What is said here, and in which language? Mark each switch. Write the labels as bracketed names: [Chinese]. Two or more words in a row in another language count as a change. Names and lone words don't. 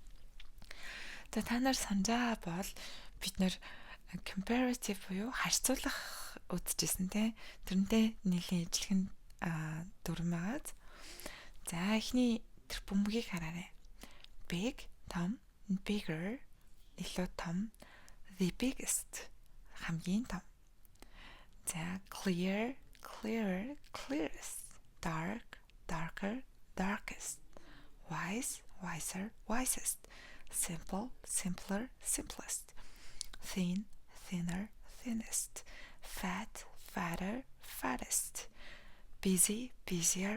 [Mongolian] За та нар санджаа бол бид нэр comparative буюу харьцуулах үзчихсэн те. Тэрнтэй нэлийн ижилхэн дүрм байгаа. За эхний тэр бөмбөгийг хараарай. Big, том, bigger, илүү том, [English] the biggest, [Mongolian] хамгийн том. [English] За clear, clearer, clearest, dark, darker, darkest, wise, wiser, wisest, simple, simpler, simplest, thin, thinner, thinnest, fat, fatter, fattest, busy, busier,